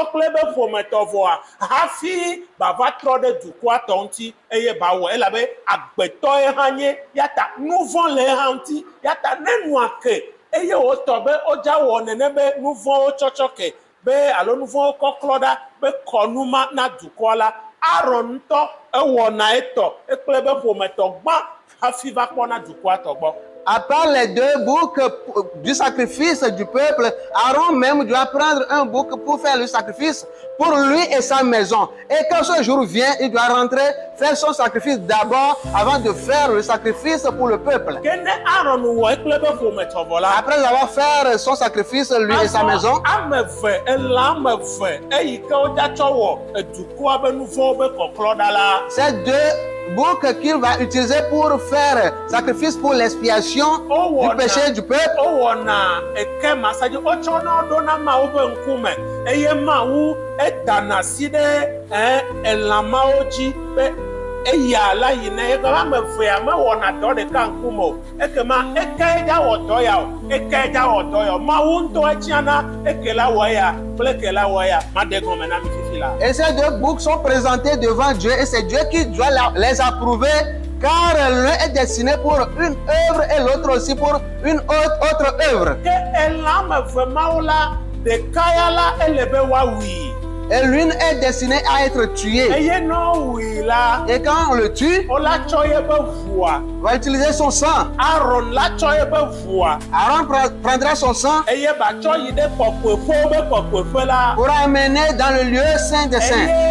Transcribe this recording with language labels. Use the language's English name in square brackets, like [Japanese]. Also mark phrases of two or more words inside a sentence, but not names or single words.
[Ewe] kple be ƒometɔ vɔa hafi bava trɔ ɖe dukɔa tɔ ŋuti eye bawɔ elabe agbetɔ ye hã nye ya ta nu vɔ̃ le ye hã ŋuti ya ta ne nua ke eye wotɔ be wodza wɔ nene be nu vɔ̃wo tsɔtsɔ ke be alo nu vɔ̃wo kɔklɔ ɖa be kɔnu ma na dukɔa la Aaron ŋutɔ ewɔna etɔ ekple be ƒometɔ gbã hafi va kpɔna dukɔa tɔ gbɔ. [French] À part les 2 boucs du sacrifice du peuple, Aaron même doit prendre un bouc pour faire le sacrifice pour lui et sa maison. Et quand ce jour vient, il doit rentrer, faire son sacrifice d'abord avant de faire le sacrifice pour le peuple. Après avoir fait son sacrifice, lui et sa maison, ces 2 boucs qu'il va utiliser pour faire sacrifice pour l'expiation du péché du peuple. [Ewe] Eya la yi na ega ame eve ya me wɔna dɔ ɖeka ŋkume o ekema eke dza wɔ dɔ ya o eke dza wɔ dɔ ya o Mawu ŋutɔ etsiana eke la wɔ ya kple eke la wɔ ya ma de gɔme na mi fifi la. [French] Et ces 2 boucs sont présentés devant Dieu et c'est Dieu qui doit les approuver car l'un est destiné pour une œuvre et l'autre aussi pour une autre œuvre. [Ewe] Ke elã ame eve mawo la ɖeka ya la ele be woawui. [French] Et l'une est destinée à être tuée. Et quand on le tue, on va utiliser son sang. Aaron prendra son sang pour amener dans le lieu saint des saints.